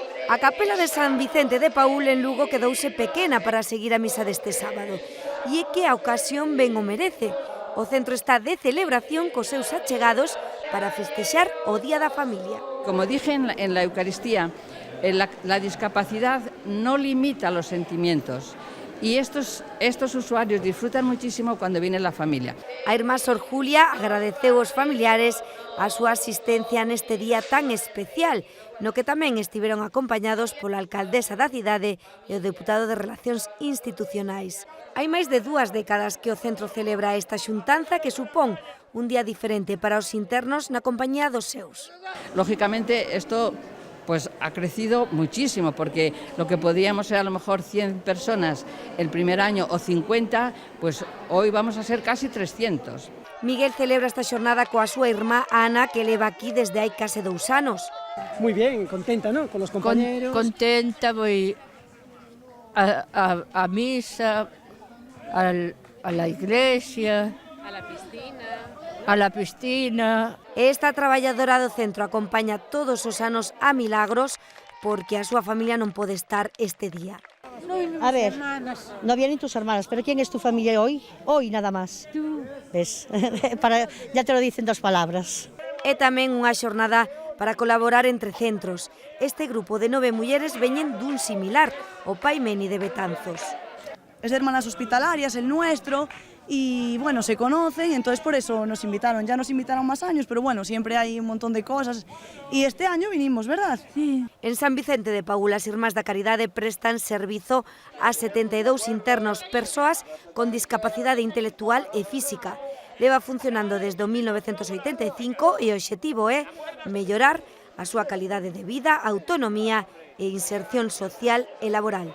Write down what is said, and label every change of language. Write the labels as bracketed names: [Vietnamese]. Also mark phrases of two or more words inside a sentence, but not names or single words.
[Galician] A capela de San Vicente de Paúl en Lugo quedouse pequena para seguir a misa deste sábado. E é que a ocasión ben o merece. O centro está de celebración cos seus achegados para festexar o Día da Familia. [Spanish] Como dije en la Eucaristía, la discapacidad no limita los sentimientos. Y estos usuarios disfrutan muchísimo cuando viene la familia. [Galician] A irmá Sor Julia agradeceu aos familiares a súa asistencia neste día tan especial, no que tamén estiveron acompañados pola alcaldesa da cidade e o deputado de Relacións Institucionais. Hai máis de 2 décadas que o centro celebra esta xuntanza que supón un día diferente para os internos na compañía dos seus. [Spanish] Lógicamente, esto pues ha crecido muchísimo, porque lo que podíamos ser a lo mejor 100 personas el primer año o 50, pues hoy vamos a ser casi 300. [Galician] Miguel celebra esta xornada coa súa irmá Ana, que leva aquí desde hai case 2 anos. [Spanish] Muy bien, contenta, ¿no? Con los compañeros. Contenta, voy a misa, a la iglesia, a la piscina. [Galician] Esta traballadora do centro acompaña todos os anos a Milagros porque a súa familia non pode estar este día. [Spanish] A ver, no vienen tus hermanas, pero ¿quién es tu familia hoy? Hoy nada más. Tú. ¿Ves? Ya te lo dicen 2 palabras. [Galician] É tamén unha xornada para colaborar entre centros. Este grupo de 9 mulleres veñen dun similar, o Pai Meni de Betanzos. [Spanish] Es de Hermanas Hospitalarias, el nuestro, y bueno, se conocen, y entonces por eso nos invitaron. Ya nos invitaron más años, pero bueno, siempre hay un montón de cosas. Y este año vinimos, ¿verdad? Sí. [Galician] En San Vicente de Paúl, as Irmás da Caridade prestan servizo a 72 internos, persoas con discapacidade intelectual e física. Leva funcionando desde o 1985 e o obxectivo é mellorar a súa calidade de vida, autonomía e inserción social e laboral.